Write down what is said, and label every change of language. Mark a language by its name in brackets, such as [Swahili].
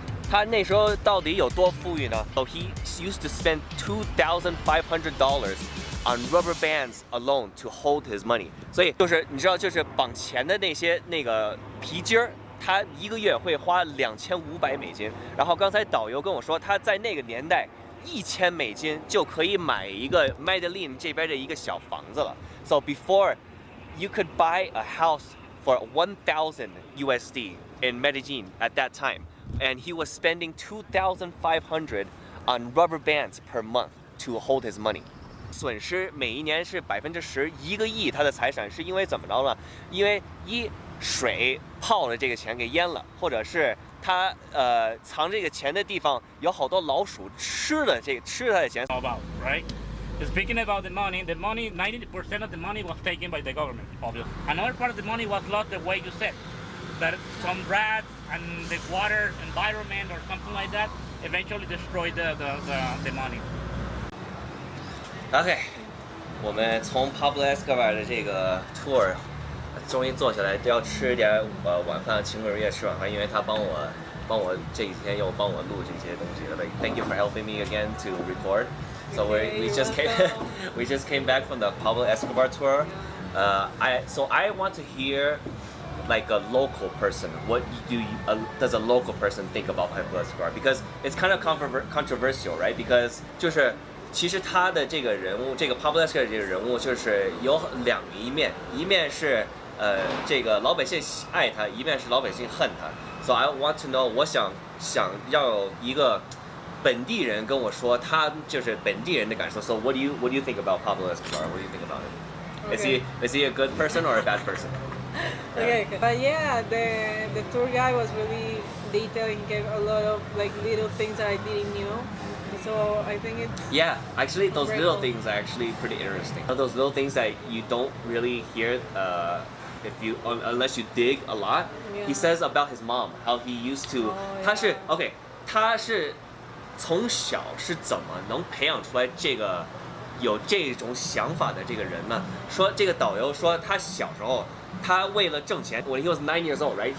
[Chinese] 他那时候到底有多富裕呢 ？ [English] So he used to spend $2,500 on rubber bands alone to hold his money. [Chinese] 所以就是你知道，就是绑钱的那个皮筋儿，他一个月会花$2500，然后刚才导游跟我说，他在那个年代$1000就可以买一个 Medellin 这边的一个小房子了。 [English] So before you could buy a house for 1,000 USD in Medellin at that time, and he was spending 2,500 on rubber bands per month to hold his money. [Chinese] 损失每一年是10%，1个亿他的财产是因为怎么着呢？因为水泡了这个钱给淹了，或者是他藏这个钱的地方有好多老鼠吃他的钱。 [English] About right. Speaking about the money, 90% of the money was taken by the government, obviously. Another part of the money was lost the way you said, that some rats and the water environment or something like that eventually destroyed the money. [Chinese] OK， 我们从 Pablo Escobar 的这个 tour 终于坐下来，要吃点晚饭，请哥也吃晚饭，因为他帮我这几天又帮我录这些东西。 [English] Like, thank you for helping me again to record. So we just came back from the Pablo Escobar tour. I want to hear like a local person. What does a local person think about Pablo Escobar? Because it's kind of controversial, right? [Chinese] Because 其实他的这个人物，这个 Pablo Escobar 这个人物就是有两一面，一面是这个老百姓爱他，一面是老百姓恨他。 [English] So I want to know， [Chinese] 我想要一个本地人跟我说他就是本地人的感受。 [English] So what do you think about Pablo Escobar? What do you think about him? Okay. Is he a good person or a bad person? Okay, but yeah, the tour guide was really detailed. He gave a lot of like little things that I didn't know. So I think it's actually those great. little things are actually pretty interesting. Those little things that you don't really hear unless you dig a lot. Yeah. He says about his mom how he used to. [Chinese] 他是从小是怎么能培养出来这个有这种想法的这个人呢？说这个导游说他小时候他为了挣钱 ， [English] when he was 9 years old, right?